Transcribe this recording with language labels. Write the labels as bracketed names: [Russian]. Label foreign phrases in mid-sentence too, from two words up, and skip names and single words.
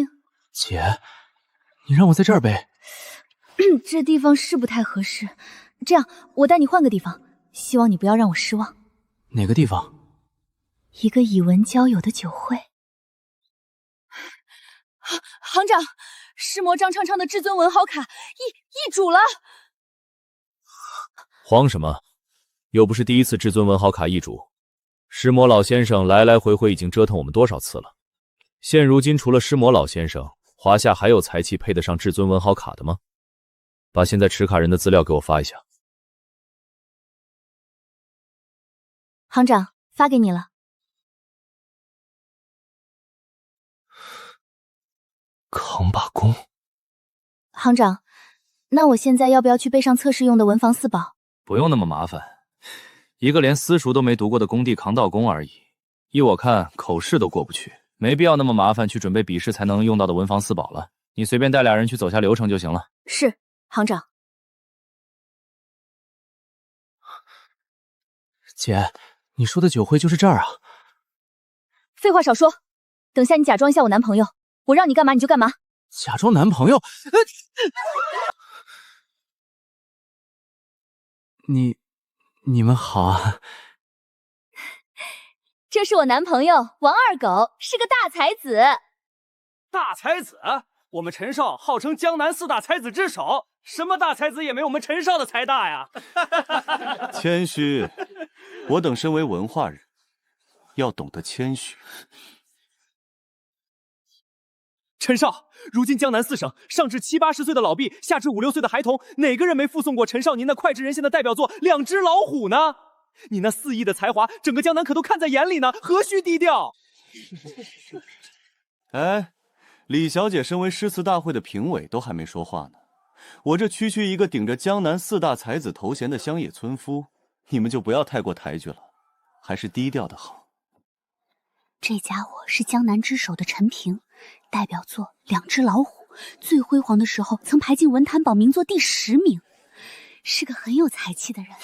[Chinese] 姐，你讓我在這兒背？這地方是不太合適。這樣，我帶你換個地方，希望你不要讓我失望。哪個地方？一個以文交友的酒會。行長，師魔張昌昌的至尊文豪卡易主了。慌什麼？又不是第一次至尊文豪卡易主，師魔老先生來來回回已經折腾我們多少次了。现如今除了師魔老先生，華夏還有才氣配得上至尊文豪卡的嗎？把現在持卡人的資料給我發一下。行長，發給你了。扛把弓。行長，那我現在要不要去背上測試用的文房4寶？不用那麼麻煩，一個連私塾都沒讀過的工地扛道工而已。依我看，口試都過不去，沒必要那麼麻煩去準備筆試才能用到的文房4寶了。你隨便帶2人去走下流程就行了。是，行長。姐，你說的酒會就是這兒啊？廢話少說，等下你假裝一下我男朋友，我讓你幹嘛你就幹嘛。假裝男朋友？你们好啊。这是我男朋友王二狗，是个大才子。大才子？我们陈少号称江南4大才子之首，什么大才子也没我们陈少的才大呀！谦虚，我等身為文化人，要懂得謙虛。陈少，如今江南4省，上至70、80歲的老畢，下至5、6歲的孩童，哪個人沒附送過陳少您那膾炙人心的代表作《兩隻老虎》呢？你那4億的才華，整個江南可都看在眼裡呢，何須低調？哎，李小姐身為詩詞大會的評委，都還沒說話呢。我這區一個頂着江南4大才子頭銜的鄉野村夫，你們就不要太過抬舉了，還是低調的好。這家伙是江南之首的陳平，代表作《兩隻老虎》，最輝煌的時候曾排進文壇榜名作第10名，是個很有才氣的人。